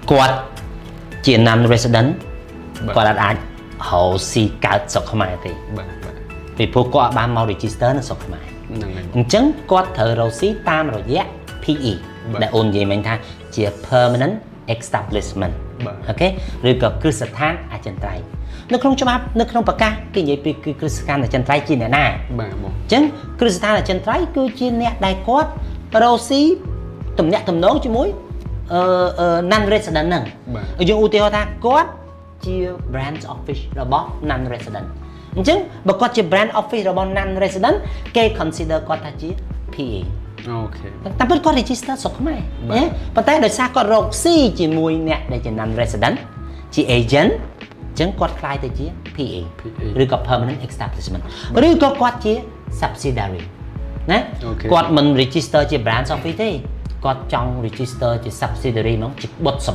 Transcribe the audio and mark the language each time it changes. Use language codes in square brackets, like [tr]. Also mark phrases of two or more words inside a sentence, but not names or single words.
[km] គាត់ជា [en] non resident [km] គាត់អាចហៅស៊ីកើតស្រុកខ្មែរទេពីព្រោះគាត់បានមក register នៅស្រុកខ្មែរអញ្ចឹងគាត់ត្រូវរ កស៊ីតាមរយៈ PE ដែលអូននិយាយមិញថាជា [en] permanent establishment [km] អូខេឬក៏គ្រឹះស្ថានអ ចិន្ត្រៃយ៍នៅក្នុងច្បាប់នៅក្នុងប្រកាសគេនិយាយពីគ្រឹះស្ថានអចិន្ត្រៃយ៍ជាអ្នកណាបាទបងអញ្ចឹងគ្រឹះស្ថានអចិន្ត្រៃយ៍គឺជាអ្នកដែលគាត់រកស៊ីទំនាក់ទំនងជាមួយ [en] non resident [km] ហ្នឹងយើងឧទាហរណ៍ថាគាត់ជា [en] branch office [km] របស់ [en] non resident [km] អញ្ចឹងបើគាត់ជា [en] brand office [km] របស់ [en] non resident [km] គេ consider គាត់ថាជា PA អូខេ តែពិតគាត់ register ស្រុកខ្មែរណាប៉ុន្តែដោយសារគាត់រកស៊ីជាមួយអ្នកដែលជា [en] non resident [km] ជា agent អញ្ចឹងគាត់ខ្លាយទៅជា PA ឬក៏ [en] permanent establishment [km] ឬក៏គាត់ជា subsidiary ណាគាត់មិន register ជា [en] branch office [km] ទេគាត់ចង់ register ជា subsidiary ហ្មងជាបុត្រ